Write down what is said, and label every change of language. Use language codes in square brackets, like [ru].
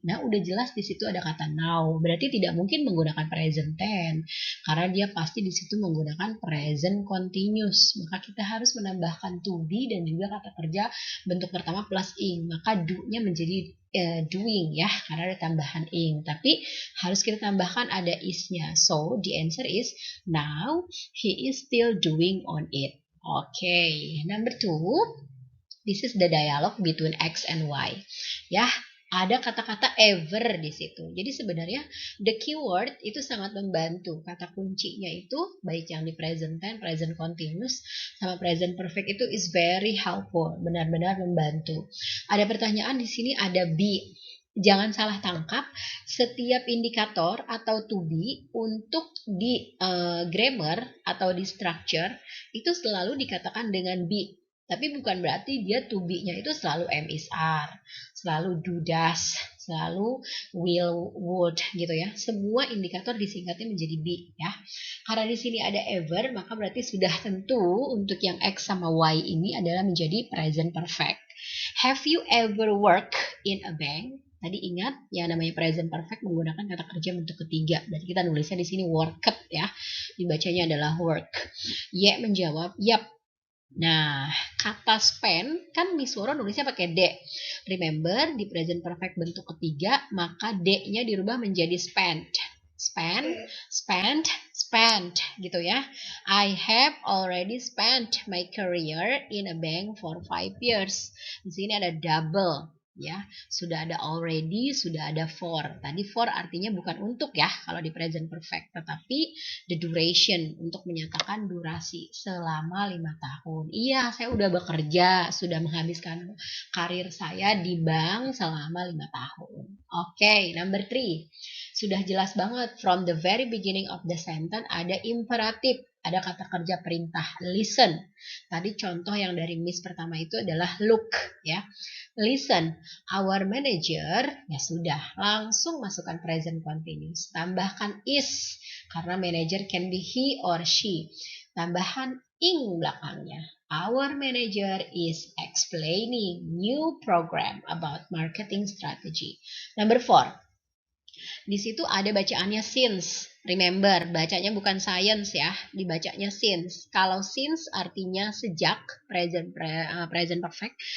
[id] Nah, udah jelas di situ ada kata now. Berarti tidak mungkin menggunakan present tense. Karena dia pasti di situ menggunakan present continuous. Maka kita harus menambahkan to be dan juga kata kerja bentuk pertama plus ing. Maka do-nya menjadi doing ya, karena ada tambahan ing. Tapi harus kita tambahkan ada is-nya. [en] So, the answer is now he is still doing on it. Okay, number 2. This is the dialogue between X and Y. [id] Ya, ada kata-kata ever di situ. Jadi sebenarnya the keyword itu sangat membantu. Kata kuncinya itu baik yang di present tense, present continuous, sama present perfect itu [en] is very helpful. [id] Benar-benar membantu. Ada pertanyaan di sini ada be. Jangan salah tangkap, setiap indikator atau to be untuk di grammar atau di structure itu selalu dikatakan dengan be. Tapi bukan berarti dia to be-nya itu selalu am is are, selalu do does, selalu will would gitu ya. Semua indikator disingkatnya menjadi be ya. Karena di sini ada ever, maka berarti sudah tentu untuk yang X sama Y ini adalah menjadi present perfect. [en] Have you ever worked in a bank? [id] Tadi ingat yang namanya present perfect menggunakan kata kerja bentuk ketiga. Berarti kita nulisnya di sini worked ya. Dibacanya adalah work. Y menjawab, yap. Nah, kata spend kan Miss Woro nulisnya pakai D. Remember, di present perfect bentuk ketiga, maka D-nya dirubah menjadi spent. Spend, gitu ya. [en] I have already spent my career in a bank for 5 years. [id] Di sini ada double. Ya, sudah ada already, sudah ada for. Tadi for artinya bukan untuk ya kalau di present perfect, tetapi the duration untuk menyatakan durasi selama 5 tahun. Iya, saya udah bekerja, sudah menghabiskan karir saya di bank selama 5 tahun. Oke, number 3. Sudah jelas banget [en] from the very beginning of the sentence [id] ada imperatif. Ada kata kerja perintah listen. Tadi contoh yang dari Miss pertama itu adalah look ya. Listen, our manager, ya sudah, langsung masukkan present continuous. Tambahkan is, karena [en] manager can be he or she. [id] Tambahan ing belakangnya. [en] Our manager is explaining new program about marketing strategy. Number 4. [id] Di situ ada bacaannya since. Remember, bacanya bukan science ya, dibacanya since. Kalau since artinya sejak, present perfect.